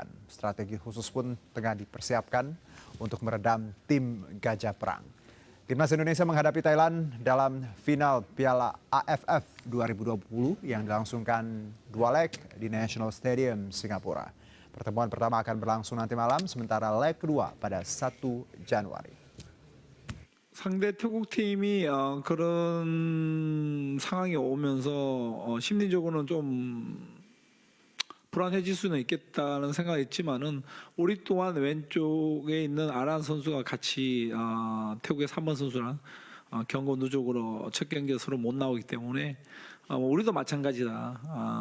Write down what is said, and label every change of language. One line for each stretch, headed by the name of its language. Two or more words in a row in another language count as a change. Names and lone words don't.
Indonesian: Strategi khusus pun tengah dipersiapkan untuk meredam tim Gajah Perang. Timnas Indonesia menghadapi Thailand dalam final Piala AFF 2020 yang dilangsungkan 2 leg di National Stadium, Singapura. Pertemuan pertama akan berlangsung nanti malam, sementara leg kedua pada 1 Januari.
Korean: 상대 태국 팀이 그런 상황이 오면서 심리적으로는 좀 불안해질 수는 있겠다는 생각이 있지만은 우리 또한 왼쪽에 있는 아란 선수가 같이 태국의 3번 선수랑 경고 누적으로 첫 경기에 서로 못 나오기 때문에 우리도 마찬가지다.